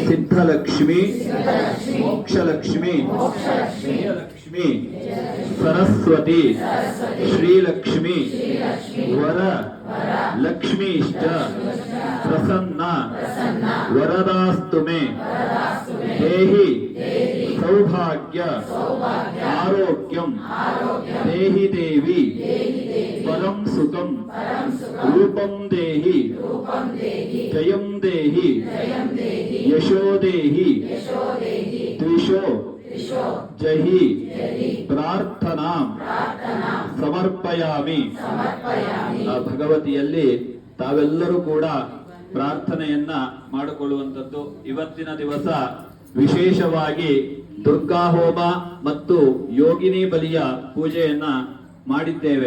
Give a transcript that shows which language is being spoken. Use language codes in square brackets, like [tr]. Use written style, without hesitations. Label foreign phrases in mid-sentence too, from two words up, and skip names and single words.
[sa] ಸಿದ್ಧಲಕ್ಷ್ಮಿ ಮೋಕ್ಷಲಕ್ಷ್ಮಿ ಲಕ್ಷ್ಮಿ ಸರಸ್ವತಿ ಶ್ರೀಲಕ್ಷ್ಮಿ ವರ ಲಕ್ಷ್ಮೀಶ್ಚ ಪ್ರಸನ್ನ ವರದಾಸ್ತು ಮೇ ದೇಹಿ ಸೌಭಾಗ್ಯ ಆರೋಗ್ಯಂ ದೇಹಿ ದೇವಿ ಪರಂ ಸುಖಂ ರೂಪಂ ದೇಹಿ ಜಯಂ ದೇಹಿ ಯಶೋ ದೇಹಿ ತ್ರಿಶೋ ಜಹಿ ಪ್ರಾರ್ಥನಾ ಸಮರ್ಪಯಾಮಿ. [kn] ಆ ಭಗವತಿಯಲ್ಲಿ ತಾವೆಲ್ಲರೂ ಕೂಡ ಪ್ರಾರ್ಥನೆಯನ್ನ ಮಾಡಿಕೊಳ್ಳುವಂಥದ್ದು. ಇವತ್ತಿನ ದಿವಸ ವಿಶೇಷವಾಗಿ ದುರ್ಗಾ ಹೋಮ ಮತ್ತು ಯೋಗಿನಿ ಬಲಿಯ ಪೂಜೆಯನ್ನ ಮಾಡಿದ್ದೇವೆ.